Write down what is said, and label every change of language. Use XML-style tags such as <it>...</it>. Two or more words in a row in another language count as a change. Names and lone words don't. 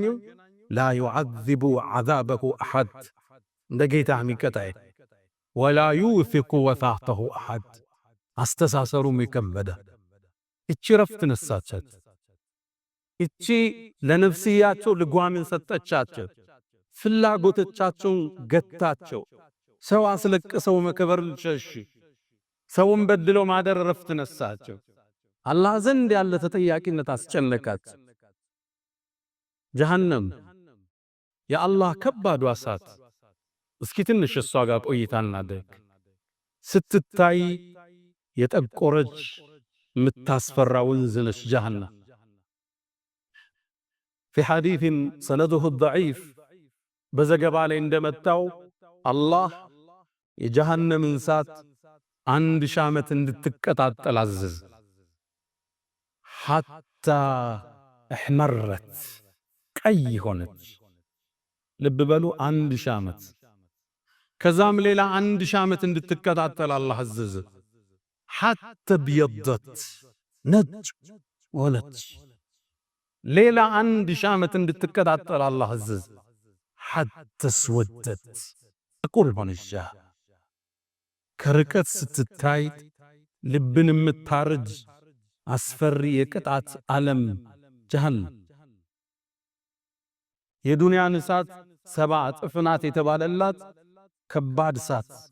<ar>لا يعذب عذابه أحد</ar> <am>እንደ ጌታ የሚቀጣይ</am> <ar>ولا يوثق وثاقه أحد</ar> <am>አስተሳሰሩም የከበደ እቺ ረፍት ነሳቻት። እቺ ለነፍስያቸው ልጓምን ሰጠቻቸው። ፍላጎቶቻቸውን ገታቸው። ሰው አስለቅሰው መከበር ሸሽ ሰውን በድለው ማደር ረፍት ነሳቸው። አላህ ዘንድ ያለ ተጠያቂነት አስጨነቃት። ጀሃነም የአላህ ከባዱ እሳት። እስኪ ትንሽ እሷ ጋር ቆይታ እናድርግ። ስትታይ የጠቆረች የምታስፈራ ወንዝ ነች ጀሃነም።</am> <ar>في حديث سنده الضعيف</ar> <am>በዘገባ ላይ እንደመጣው አላህ የጀሃነምን እሳት 1000 ዓመት እንድትቀጣጠል አዘዘ።</am> <ar>حتى احمرت</ar> <am>ቀይ ሆነች። ልብ በሉ 1000 ዓመት። ከዛም ሌላ 1000 ዓመት እንድትቀጣጠል አላህ አዘዘ።</am> <ar>حتى ابيضت</ar> <am>ነጭ ሆነች። ሌላ 1000 ዓመት እንድትቀጣጠል አላህ አዘዘ።</am> <ar>حتى اسودت</ar> <am>ጥቁር ሆነች። ከርቀት ስትታይ ልብን የምታርጅ አስፈሪ የቅጣት ዓለም ጀሃነም። የዱንያን እሳት 70 እጥፍ ናት የተባለላት ከባድ እሳት።</am>